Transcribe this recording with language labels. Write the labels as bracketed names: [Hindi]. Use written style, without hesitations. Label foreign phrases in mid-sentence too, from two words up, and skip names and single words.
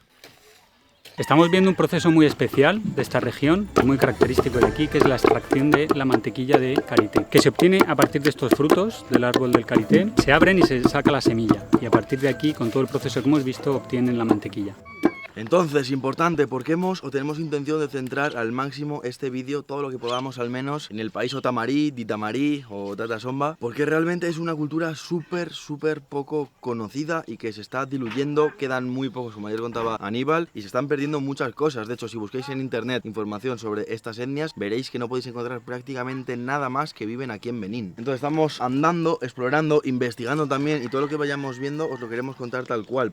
[Spanish] Estamos viendo un proceso muy especial de esta región, muy característico de aquí, que es la extracción de la mantequilla de karité, que se obtiene a partir de estos frutos del árbol del karité, se abren y se saca la semilla, y a partir de aquí, con todo el proceso que hemos visto, obtienen la mantequilla. Entonces, importante, porque tenemos intención de centrar al máximo este vídeo, todo lo que podamos al menos, en el país otamarí, ditamarí o tatasomba, porque realmente es una cultura súper poco conocida y que se está diluyendo, quedan muy pocos, como ayer contaba Aníbal, y se están perdiendo muchas cosas. De hecho, si busquéis en internet información sobre estas etnias, veréis que no podéis encontrar prácticamente nada más que viven aquí en Benín. Entonces estamos andando, explorando, investigando también, y todo lo que vayamos viendo os lo queremos contar tal cual.